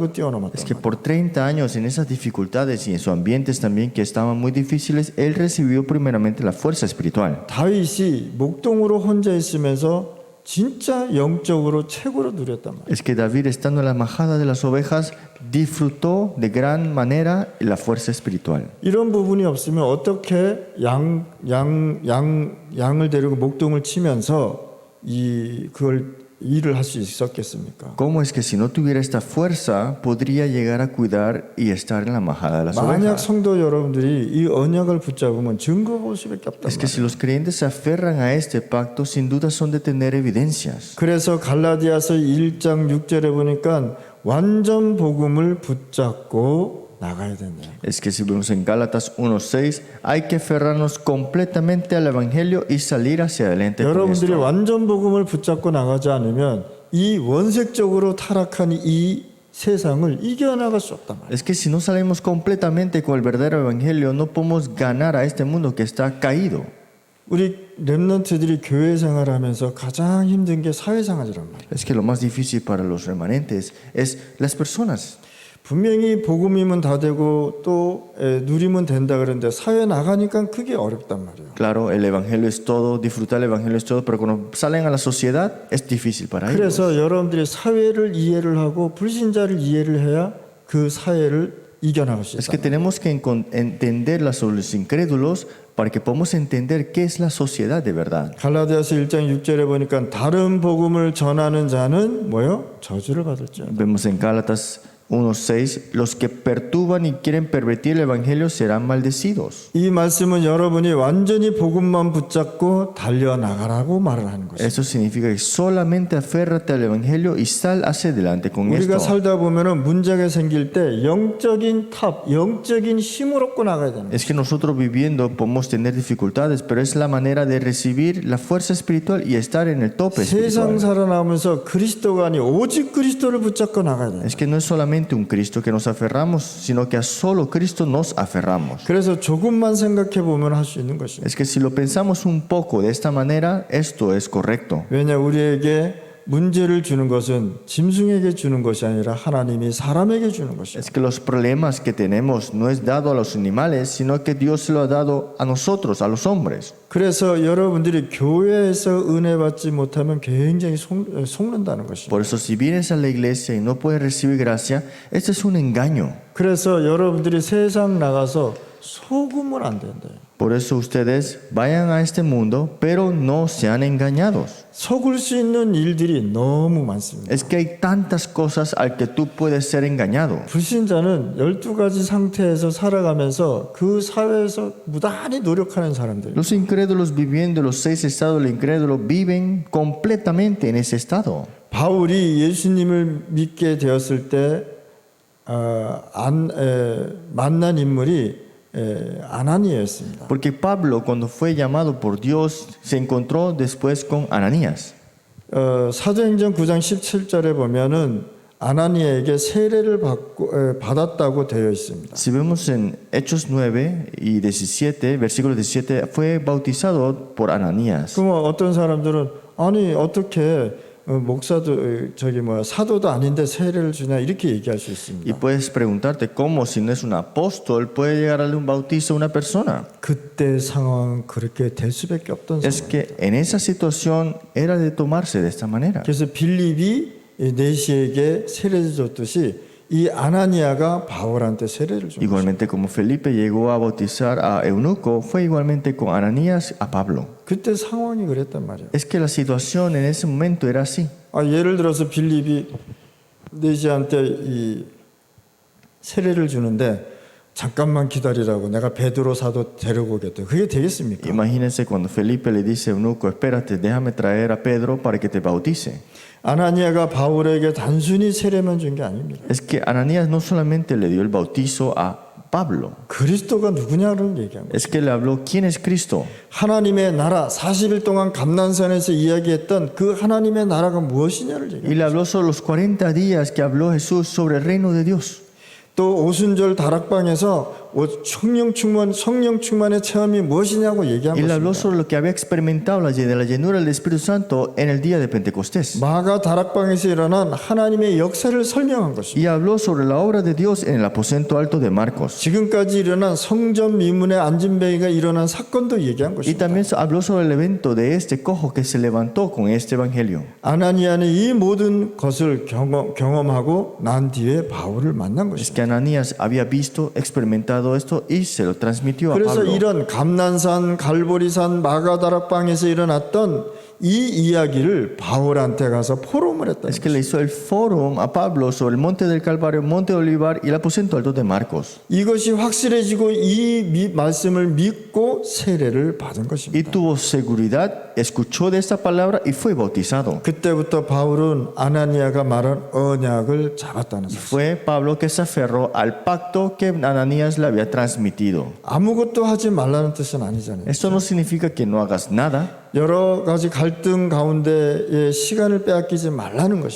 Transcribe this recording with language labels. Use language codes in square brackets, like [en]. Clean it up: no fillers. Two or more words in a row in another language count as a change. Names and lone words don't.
[es] Es [ko] 뛰어넘었다. [es] que por 30 años en esas dificultades y en sus ambientes también que estaban muy difíciles, él recibió primeramente la fuerza espiritual. [ko] 다윗이 목동으로 혼자 있으면서 진짜 영적으로 최고로 누렸단 말이에요. [es] Es que David, estando en la majada de las ovejas, disfrutó de gran manera la fuerza espiritual. [ko] 이런 부분이 없으면 어떻게 양을 데리고 목동을 치면서 그걸 일을 할 수 있었겠습니까? [es] ¿Cómo es que si no tuviera esta fuerza podría llegar a cuidar y estar en la majada de las [ko] 만약 [es] ovejas? [ko] 성도 여러분들이 이 언약을 붙잡으면 증거 볼 수밖에 없단 [es] Es que [ko] 말이에요. [es] si los creyentes se aferran a este pacto, sin duda son de tener evidencias. [ko] 그래서 갈라디아서 1장 6절에 보니까 완전 복음을 붙잡고 나가야 된다. [es] Es que si vemos en Gálatas 1:6, hay que aferrarnos completamente al Evangelio y salir hacia adelante con [ko] 여러분들이 [es] esto. [ko] 완전 복음을 붙잡고 나가지 않으면 이 원색적으로 타락한 이 세상을 이겨나갈 수 없단 말이에요. [es] Es que si no salimos completamente con el verdadero Evangelio, no podemos ganar a este mundo que está caído. [ko] 우리 렘넌트들이 교회 생활하면서 가장 힘든 게 사회생활이란 말이에요. [es] Es que lo más difícil para los remanentes es las personas. [ko] 분명히 복음이면 다 되고 또 누리면 된다 그러는데 사회 나가니까 그게 어렵단 말이에요. [es] Claro, el Evangelio es todo, disfrutar el Evangelio es todo, pero cuando salen a la sociedad es difícil para ellos. [ko] 그래서 여러분들이 사회를 이해를 하고 불신자를 이해를 해야 그 사회를 이겨나갈 수 [es] Es [ko] 있다. [es] que tenemos que entender los incrédulos para que podamos entender qué es la sociedad de verdad. [ko] 갈라디아서 1장 6절에 보니까 다른 복음을 전하는 자는 뭐요? 저주를 받을지어다. [es] Vemos en Gálatas 1:6, los que perturban y quieren pervertir el Evangelio serán maldecidos. [ko] 이 말씀은 여러분이 완전히 복음만 붙잡고 달려나가라고 말을 하는 것이에요. [es] Eso significa que solamente aférrate al Evangelio y sal hacia adelante con [ko] 우리가 [es] esto. [ko] 살다 보면은 문제가 생길 때 영적인 영적인 힘을 얻고 나가야 되는 거예요. [es] Es que nosotros viviendo podemos tener dificultades, pero es la manera de recibir la fuerza espiritual y estar en el tope [ko] 세상 [es] espiritual. [ko] 살아나면서 그리스도가 아니 오직 그리스도를 붙잡고 나가야 돼요. [es] Es que no es solamente un Cristo que nos aferramos, sino que a solo Cristo nos aferramos. [ko] 그래서 조금만 생각해 보면 할 수 있는 것이에요. [es] Es que si lo pensamos un poco de esta manera, esto es correcto. [ko] 왜냐 우리에게 문제를 주는 것은 짐승에게 주는 것이 아니라 하나님이 사람에게 주는 것이에요. [es] Es que los problemas que tenemos no es dado a los animales, sino que Dios se lo ha dado a nosotros, a los hombres. [ko] 그래서 여러분들이 교회에서 은혜 받지 못하면 굉장히 속는다는 것이에요. [es] Por eso si vienes a la iglesia y no puedes recibir gracia, este es un engaño. [ko] 그래서 여러분들이 세상 나가서 속으면 안 된대요. [es] Por eso ustedes vayan a este mundo, pero no sean engañados. [ko] 속을 수 있는 일들이 너무 많습니다. [es] Es que hay tantas cosas al que tú puedes ser engañado. [ko] 불신자는 12가지 상태에서 살아가면서 그 사회에서 무단히 노력하는 사람들. [es] Los incrédulos viviendo los 6 estados del incrédulo viven completamente en ese estado. [ko] 바울이 예수님을 믿게 되었을 때 만난 인물이 아나니아였습니다. [es] Porque Pablo, cuando fue llamado por Dios, se encontró después con Ananías. [ko] 사도행전 9장 17절에 보면은 아나니아에게 세례를 받았다고 되어 있습니다. [es] Si vemos en Hechos 9 y 17, versículo 17, fue bautizado por Ananías. [ko] 그럼 어떤 사람들은 아니 어떻게 목사도 사도도 아닌데 세례를 주냐 이렇게 얘기할 수 [es] Y [ko] 있습니다. [es] puedes preguntarte cómo, si no es un apóstol, puede llegar a darle un bautizo a una persona. [ko] 그때 상황은 그렇게 될 수밖에 없던 [es] Es [ko] 상황. [es] que en esa situación era de tomarse de esta manera. [ko] 그래서 빌립이 네시에게 세례를 줬듯이 이 아나니아가 바울한테 세례를 준 거예요. [es] Igualmente como Felipe llegó a bautizar a Eunuco, fue igualmente con Ananías a Pablo. [ko] 그때 상황이 그랬단 말이에요. [es] Es que la situación en ese momento era así. [ko] 예를 들어서 빌립이 네시한테 이 세례를 주는데 잠깐만 기다리라고 내가 베드로 사도 데리고 오겠다. 그게 되겠습니까? [es] Imagínense cuando Felipe le dice a Eunuco, espérate, déjame traer a Pedro para que te bautice. [ko] 아나니아가 바울에게 단순히 세례만 준 게 아닙니다. [es] Es que Ananías no solamente le dio el bautizo a Pablo, [ko] 그리스도가 누구냐를 얘기한 거예요. [es] es que le habló quién es Cristo. [ko] 하나님의 나라 40일 동안 감난산에서 이야기했던 그 하나님의 나라가 무엇이냐를 얘기해요. [es] Y le habló sobre los 40 días que habló Jesús sobre el reino de Dios. [ko] 또 오순절 다락방에서 성령 충만의 체험이 무엇이냐고 얘기한 [es] Y le habló [ko] 것입니다. [es] sobre lo que había experimentado de la llenura del Espíritu Santo en el día de Pentecostés. [ko] 마가 다락방에서 일어난 하나님의 역사를 설명한 것입니다. [es] Y habló sobre la obra de Dios en el aposento alto de Marcos. [ko] 지금까지 일어난 성전 미문의 안진뱅이가 일어난 사건도 얘기한 [es] Y [ko] 것입니다. [es] también habló sobre el evento de este cojo que se levantó con este evangelio. [ko] 아나니아는 이 모든 것을 경험하고 난 뒤에 바울을 만난 [es] Es [ko] 것입니다. [es] que Ananías había visto, experimentado esto y se lo transmitió a [ko] 그래서 [es] Pablo. [ko] 이런 감난산, 갈보리산, 마가다락방에서 일어났던 이 이야기를 바울한테 가서 포럼을 했다. [es] Es que le hizo el foro a Pablo sobre el monte del Calvario, monte de Olivar y el aposento alto de Marcos. [ko] 이것이 확실해지고 이 말씀을 믿고 세례를 받은 [es] Y [ko] 것입니다. [es] tuvo seguridad, escuchó de esta palabra y fue bautizado. [ko] 그때부터 바울은 아나니아가 말한 언약을 잡았다는 사실. [es] Fue Pablo que se aferró al pacto que Ananías le había transmitido. [ko] 아무것도 하지 말라는 뜻은 아니잖아요. [es] Esto no significa que no hagas nada, [ko] 여러 가지 갈등 가운데에 시간을 빼앗기지 말라는 것입니다.